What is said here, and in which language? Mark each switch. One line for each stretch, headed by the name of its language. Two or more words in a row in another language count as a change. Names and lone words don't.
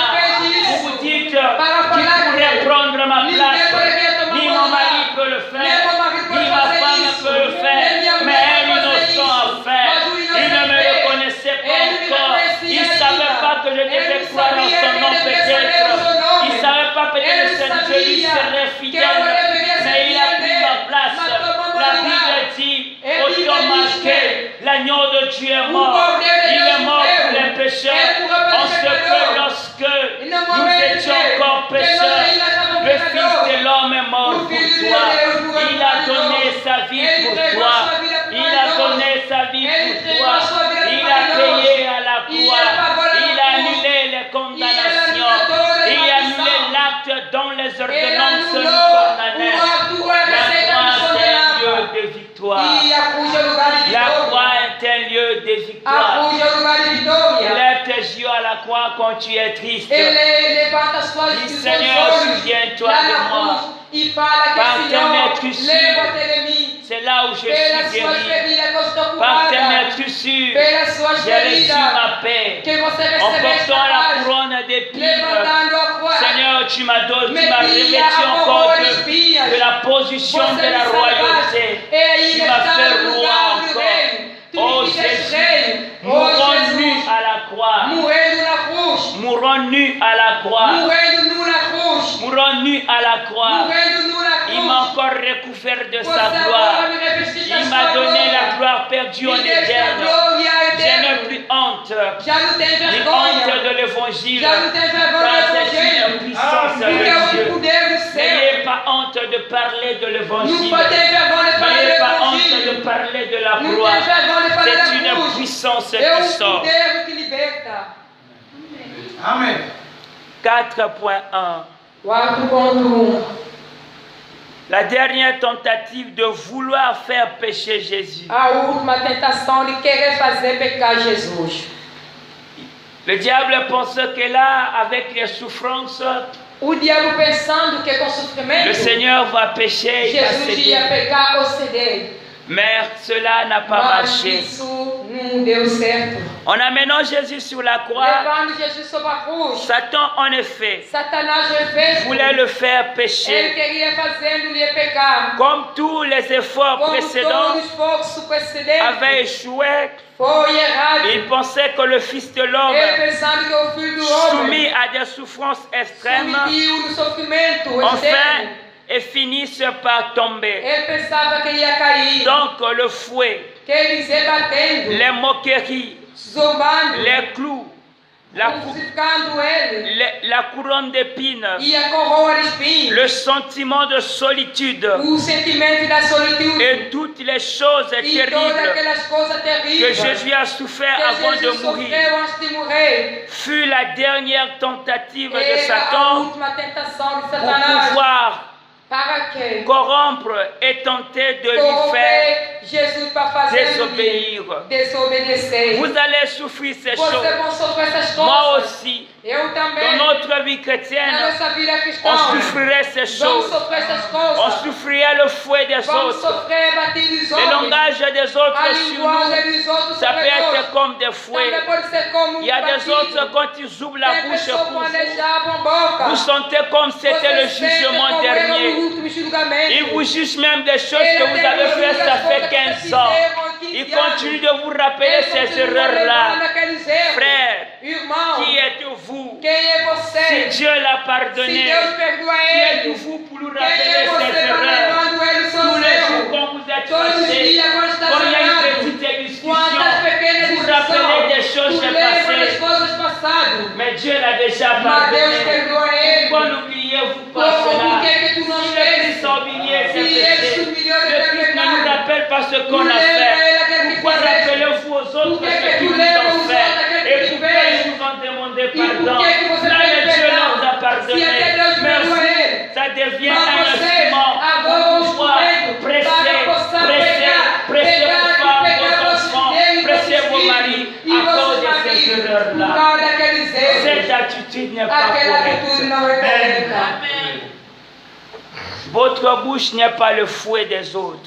Portuguese: ele fez isso.
French: Vous vous dites
Portuguese: Para
French: qui
Portuguese: falar
French: pourrait
Portuguese: que
French: prendre ma
Portuguese: ninguém
French: place.
Portuguese: poderia tomar
French: Ni
Portuguese: meu
French: mon
Portuguese: lugar.
French: mari peut le
Portuguese: Nem
French: faire.
Portuguese: meu marido
French: Ni
Portuguese: pode
French: ma
Portuguese: fazer
French: femme
Portuguese: isso.
French: peut le
Portuguese: Nem
French: faire.
Portuguese: minha
French: Mais
Portuguese: mulher
French: un
Portuguese: pode fazer
French: innocent
Portuguese: isso.
French: a fait.
Portuguese: Mas o
French: Il
Portuguese: inocente
French: ne me
Portuguese: fez.
French: reconnaissait pas
Portuguese: Ele me
French: encore.
Portuguese: reconhecia
French: Il ne
Portuguese: ainda.
French: savait pas que je devais
Portuguese: Ele
French: croire en
Portuguese: sabia
French: son
Portuguese: que
French: nom
Portuguese: ele devia saber o seu
French: peut-être.
Portuguese: nome.
French: Il ne savait pas peut-être
Portuguese: Ele
French: que je lui
Portuguese: sabia
French: serais
Portuguese: que
French: fidèle.
Portuguese: eu deveria ser
French: Mais il a pris
Portuguese: fiel
French: ma
Portuguese: dele.
French: place.
Portuguese: Mas tomou meu
French: La
Portuguese: lugar.
French: Bible dit, Et Bible autant dit marqué, que l'agneau de Dieu est
Portuguese: o
French: mort.
Portuguese: Cordeiro de
French: Il
Portuguese: Deus
French: est mort pour
Portuguese: morreu.
French: les pécheurs.
Portuguese: Ele morreu pelos
French: En ce que
Portuguese: pecadores.
French: lorsque
Portuguese: E não
French: nous
Portuguese: morreu
French: étions
Portuguese: porque
French: encore
Portuguese: nós
French: pécheurs,
Portuguese: ainda estávamos
French: le Fils
Portuguese: pecadores.
French: de l'homme est mort
Portuguese: O
French: pour
Portuguese: Filho de
French: toi.
Portuguese: Deus morreu
French: Il
Portuguese: por
French: a
Portuguese: nós.
French: donné sa vie
Portuguese: Ele
French: pour
Portuguese: entregou
French: toi.
Portuguese: a sua vida por
French: Il
Portuguese: nós.
French: a donné sa vie
Portuguese: Ele
French: pour
Portuguese: entregou
French: toi.
Portuguese: a sua vida por
French: Il a
Portuguese: nós.
French: payé à la
Portuguese: E
French: croix.
Portuguese: ele pagou na
French: Il a
Portuguese: cruz.
French: annulé les condamnations.
Portuguese: annulou todas as
French: Il a annulé
Portuguese: maldições.
French: l'acte dont les
Portuguese: Ele
French: ordonnances nous
Portuguese: anulou
French: condamnaient.
Portuguese: o acto, a
French: La
Portuguese: receita
French: croix,
Portuguese: nos
French: c'est un lieu
Portuguese: condenava.
French: de victoire.
Portuguese: E a cruz é o lugar de
French: La
Portuguese: vitória.
French: croix est un lieu de
Portuguese: A
French: victoire.
Portuguese: cruz é o lugar de vitória.
French: Lève tes yeux à la croix quand tu es triste.
Portuguese: Ele levanta suas Diz, seus Senhor, olhos
French: souviens-toi
Portuguese: lá
French: de
Portuguese: na
French: moi.
Portuguese: cruz e fala que
French: Par tes
Portuguese: Senhor,
French: meurtrissures,
Portuguese: lembra-te de mim.
French: C'est là où je
Portuguese: Pelas
French: suis
Portuguese: suas
French: guéri.
Portuguese: feridas que eu estou
French: Par tes
Portuguese: curada.
French: meurtrissures,
Portuguese: Pelas suas
French: j'ai reçu
Portuguese: feridas
French: ma paix.
Portuguese: que você
French: En
Portuguese: recebeste
French: portant
Portuguese: a
French: la
Portuguese: paz.
French: couronne d'épines,
Portuguese: Levantando a croix.
French: Seigneur, tu m'as donné, tu m'as
Portuguese: Metia
French: revêtu
Portuguese: a
French: encore
Portuguese: coroa de espinhas.
French: de la position
Portuguese: Você
French: de la
Portuguese: me salvaste.
French: royauté.
Portuguese: E aí
French: Tu m'as
Portuguese: está
French: fait
Portuguese: no
French: roi
Portuguese: lugar do
French: encore.
Portuguese: rei. Tu
French: Oh
Portuguese: me fizeste
French: Jésus,
Portuguese: rei. Oh
French: mourons nus
Portuguese: Jesus.
French: à la croix.
Portuguese: Morrendo na cruz.
French: Mourons nus à la croix.
Portuguese: Morrendo nu na cruz.
French: Mourons nus à la croix.
Portuguese: Morrendo nu na
French: Il m'a
Portuguese: cruz.
French: encore recouvert de
Portuguese: Você
French: sa
Portuguese: agora
French: gloire.
Portuguese: me revestiste da
French: Il
Portuguese: sua
French: m'a donné la
Portuguese: glória.
French: gloire perdue en
Portuguese: Me deste a
French: Éden.
Portuguese: glória
French: Je n'ai
Portuguese: eterna.
French: plus honte.
Portuguese: Já não tem
French: Ni
Portuguese: vergonha.
French: honte de l'évangile.
Portuguese: Já não tem vergonha
French: Car
Portuguese: do
French: c'est une
Portuguese: evangelho.
French: puissance
Portuguese: Porque é o
French: de Dieu.
Portuguese: poder do céu.
French: N'ayez pas honte de parler de
Portuguese: Não
French: l'évangile.
Portuguese: pode ter vergonha de falar do
French: N'ayez pas honte
Portuguese: evangelho.
French: de parler de la
Portuguese: Não
French: croix.
Portuguese: tem vergonha de falar
French: C'est
Portuguese: da
French: une
Portuguese: cruz.
French: puissance
Portuguese: É
French: qui
Portuguese: o
French: sort.
Portuguese: poder que liberta. Amen. 4.1. 4.1.
French: La dernière tentative de vouloir faire pécher Jésus.
Portuguese: A última tentação de querer fazer pecar Jesus.
French: Le diable pense que là, avec les souffrances,
Portuguese: O diabo pensando que com sofrimento
French: le Seigneur va pécher et va
Portuguese: Jesus ia
French: céder.
Portuguese: pecar ou ceder.
French: Mais cela n'a pas
Portuguese: Mas
French: marché.
Portuguese: isso não deu certo.
French: En amenant Jésus sur la croix,
Portuguese: Levando Jesus sobre a cruz,
French: Satan, en effet,
Portuguese: Satanás fez.
French: voulait le faire
Portuguese: Ele
French: pécher.
Portuguese: queria fazendo-lhe pecar.
French: Comme tous les efforts
Portuguese: Como
French: précédents
Portuguese: todos os esforços precedentes
French: avaient échoué,
Portuguese: foi errado.
French: il pensait que le Fils de l'homme,
Portuguese: Ele pensando que o Filho do Homem
French: soumis à des souffrances extrêmes,
Portuguese: submeteu no sofrimento
French: enfin,
Portuguese: externo.
French: et finisse par tomber.
Portuguese: Ele pensava que ia cair.
French: Donc le fouet,
Portuguese: Que eles iam batendo,
French: les moqueries,
Portuguese: zombando,
French: les clous, la
Portuguese: crucificando ele.
French: la couronne d'épines,
Portuguese: Ia coroa de espinho.
French: le sentiment de solitude
Portuguese: O sentimento da solitude.
French: et toutes les choses
Portuguese: E todas
French: terribles
Portuguese: aquelas coisas
French: que
Portuguese: terríveis
French: Jésus a souffert
Portuguese: que
French: avant de
Portuguese: Jesus
French: mourir
Portuguese: sofreu antes de morrer.
French: fut la dernière tentative de
Portuguese: Era a
French: Satan
Portuguese: última tentação de
French: pour
Portuguese: Satanás
French: pouvoir
Portuguese: Para que
French: corrompre et tenter de lui faire
Portuguese: corromper Jesus para fazer
French: désobéir.
Portuguese: desobedecer.
French: Vous allez souffrir ces
Portuguese: Vocês
French: choses.
Portuguese: vão sofrer essas
French: Moi
Portuguese: coisas.
French: aussi,
Portuguese: Eu também.
French: dans notre vie
Portuguese: Na
French: chrétienne,
Portuguese: nossa vida cristã.
French: on souffrirait ces
Portuguese: Vamos
French: choses.
Portuguese: sofrer essas
French: On
Portuguese: coisas.
French: souffrirait le fouet des
Portuguese: Vamos
French: autres.
Portuguese: sofrer bater dos
French: Le
Portuguese: homens.
French: langage des autres
Portuguese: A
French: sur
Portuguese: linguagem
French: nous,
Portuguese: dos outros
French: ça peut
Portuguese: sobre nós.
French: être comme des fouets.
Portuguese: Também pode ser como
French: Il y a des
Portuguese: batido.
French: autres, quand ils ouvrent la
Portuguese: Tem
French: bouche
Portuguese: pessoas
French: pour
Portuguese: quando
French: vous,
Portuguese: eles abrem a boca.
French: vous sentez comme c'était le
Portuguese: Você sente
French: jugement
Portuguese: como era o
French: dernier.
Portuguese: último julgamento.
French: Ils vous jugent même des choses que vous avez faites, ça fait 15 ans. Ils continuent de vous rappeler ces erreurs-là. Frère,
Portuguese: Irmão,
French: qui êtes-vous?
Portuguese: quem é você?
French: Si Dieu l'a
Portuguese: Se
French: pardonné,
Portuguese: Deus perdoa
French: qui
Portuguese: ele,
French: êtes-vous pour nous
Portuguese: quem é
French: rappeler ces
Portuguese: você para
French: erreurs?
Portuguese: lembrando ele os
French: Tous
Portuguese: seus
French: les jours,
Portuguese: erros?
French: quand vous êtes
Portuguese: Todos os
French: fâchés,
Portuguese: dias, quando está
French: quand il y a une
Portuguese: zangado,
French: petite discussion,
Portuguese: quantas pequenas
French: vous rappelez des
Portuguese: discussões,
French: choses
Portuguese: tu lembra das
French: passées.
Portuguese: coisas passadas.
French: Mais Dieu l'a déjà
Portuguese: Mas Deus
French: pardonné.
Portuguese: perdoa ele.
French: Pourquoi n'oubliez-vous pas
Portuguese: Por
French: cela?
Portuguese: que que tu não
French: Si le Christ
Portuguese: fez?
French: a oublié ses
Portuguese: Si ele
French: péchés,
Portuguese: se humilhou de
French: le
Portuguese: ter
French: Christ ne nous
Portuguese: pecado,
French: rappelle pas ce qu'on
Portuguese: tu
French: a
Portuguese: lembra
French: fait.
Portuguese: ele aquele que
French: Pourquoi
Portuguese: fizeste?
French: rappelez-vous aux autres
Portuguese: Por que
French: ce
Portuguese: que
French: qu'ils
Portuguese: tu
French: vous
Portuguese: lembra
French: ont
Portuguese: os
French: fait?
Portuguese: outros aquele
French: Et
Portuguese: que tu
French: pourquoi
Portuguese: fez?
French: ils vous ont demandé
Portuguese: E por
French: pardon?
Portuguese: que que você
French: Là,
Portuguese: pede
French: le Dieu
Portuguese: perdão?
French: leur a pardonné.
Portuguese: Se até Deus
French: Mais
Portuguese: perdoa
French: vous,
Portuguese: ele.
French: ça devient
Portuguese: Mas
French: un
Portuguese: você,
French: instrument
Portuguese: agora
French: pour
Portuguese: um
French: pouvoir
Portuguese: instrumento
French: presser,
Portuguese: para possa
French: presser, presser
Portuguese: pegar
French: vos
Portuguese: e
French: femmes,
Portuguese: pegar
French: vos
Portuguese: vossos
French: enfants,
Portuguese: filhos,
French: presser
Portuguese: vossos
French: vos
Portuguese: filhos
French: maris
Portuguese: e
French: à cause
Portuguese: vossos
French: de ces
Portuguese: maridos, por
French: erreurs-là.
Portuguese: causa daqueles erros.
French: Cette attitude n'est pas
Portuguese: Aquela
French: correcte.
Portuguese: atitude não é correta.
French: Votre bouche n'est pas le fouet des autres.